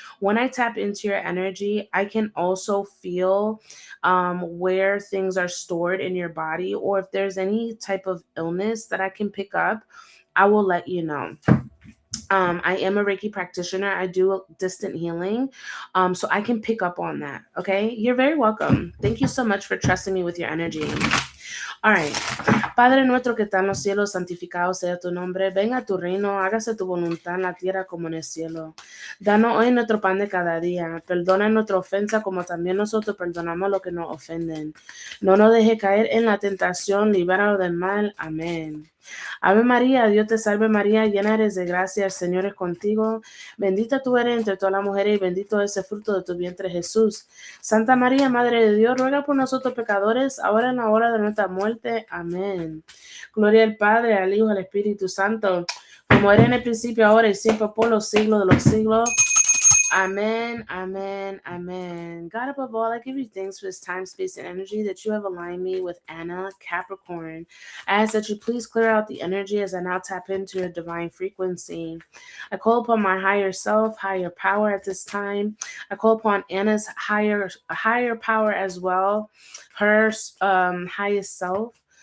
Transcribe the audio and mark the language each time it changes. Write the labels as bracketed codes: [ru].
[en] When I tap into your energy, I can also feel where things are stored in your body, or if there's any type of illness that I can pick up, I will let you know. I am a Reiki practitioner. I do distant healing. So I can pick up on that. Okay. You're very welcome. Thank you so much for trusting me with your energy. All right. [es] Padre nuestro que está en los cielos, santificado sea tu nombre. Venga tu reino, hágase tu voluntad en la tierra como en el cielo. Danos hoy nuestro pan de cada día. Perdona nuestra ofensa como también nosotros perdonamos a los que nos ofenden. No nos deje caer en la tentación, libéranos del mal. Amén. Ave María, Dios te salve María, llena eres de gracia, el Señor es contigo. Bendita tú eres entre todas las mujeres y bendito es el fruto de tu vientre Jesús. Santa María, Madre de Dios, ruega por nosotros pecadores, ahora en la hora de nuestra muerte. Amén. Gloria al Padre, al Hijo, al Espíritu Santo, como era en el principio, ahora y siempre, por los siglos de los siglos. Amen, amen, amen. [en] God above all, I give you thanks for this time, space, and energy that you have aligned me with Anna Capricorn. I ask that you please clear out the energy as I now tap into your divine frequency. I call upon my higher self, higher power at this time. I call upon Anna's higher power as well, her highest self.